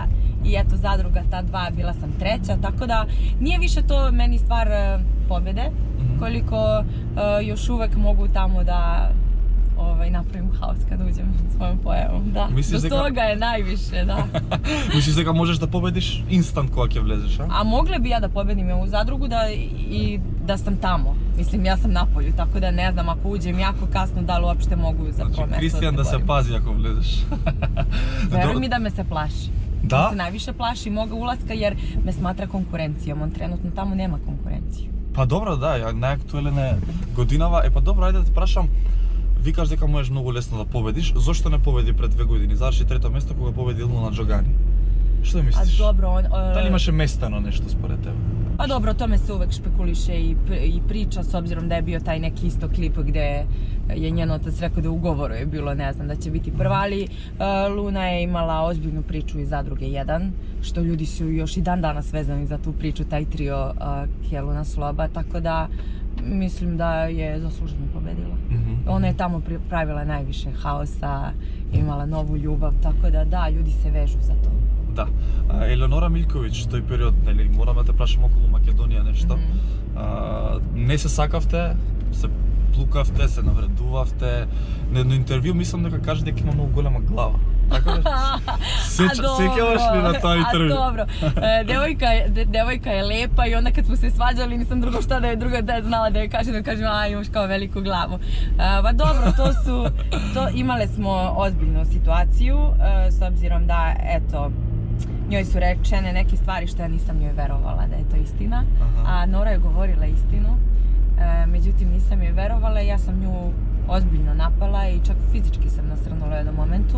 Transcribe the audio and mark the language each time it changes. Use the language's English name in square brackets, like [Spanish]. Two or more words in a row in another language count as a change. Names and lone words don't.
[Serbian] I eto, Zadruga ta 2, bila sam 3, tako da nije više to meni stvar pobede, koliko još uvek mogu tamo da napravim haos kad uđem svojom pojavom, da. Do toga je najviše, da. [Macedonian] Misliš дека можеш да победиш инстант кога ќе влезеш, а? [Serbian] A mogla bi ja da pobedim u Zadrugu i da sam tamo. Mislim, ja sam na polju, tako da ne znam, ako uđem jako kasno, da li uopšte mogu za prvo mesto da se borim. [Macedonian] Кристијан да се пази ако влезеш. [Serbian] Veruj mi da me se plaši. Da? On se najviše plaši moga ulaska jer me smatra konkurencijom, on trenutno tamo nema konkurenciju. Pa dobro, [Macedonian] да, најактуелен е годинава. Па добро, ајде да те прашам, викаш дека можеш многу лесно да победиш, зошто не победи пред 2 години? Заврши трето место кога победи Луна Джогани. Што мислиш? [Serbian] A dobro, [Macedonian] Дали имаше местано нешто според тебе? [Serbian] Pa dobro, o tome se uvek špekuliše i priča, s obzirom da je bio taj neki isto klip gde je njen otac rekao da u ugovoru je bilo, ne znam, da će biti prva, ali Luna je imala ozbiljnu priču iz Zadruge 1, što ljudi su još i dan danas vezani za tu priču, taj trio Keluna Sloba, tako da mislim da je zasluženo pobedila. Ona je tamo pravila najviše haosa, imala novu ljubav, tako da, ljudi se vežu za to. [Macedonian] Да. Елеонора Милковиќ, тој период, нели, морам да те прашам околу Македонија нешто. Не се сакавте, се плукавте, се навредувавте. На едно интервју мислам дека кажа дека има многу голема глава. Така ли? Сеќаваш ли на тоа интервју? [Serbian] A dobro, devojka je lepa i onda kad smo se svađali nisam drugo šta da je druga znala da joj kažem, imaš kao veliku glavu. Pa dobro, imale smo ozbiljnu situaciju, s obzirom da, eto, njoj su rečene neke stvari što ja nisam njoj verovala da je to istina, a Nora je govorila istinu, međutim nisam joj verovala i ja sam nju ozbiljno napala i čak fizički sam nasrnula u jednom momentu.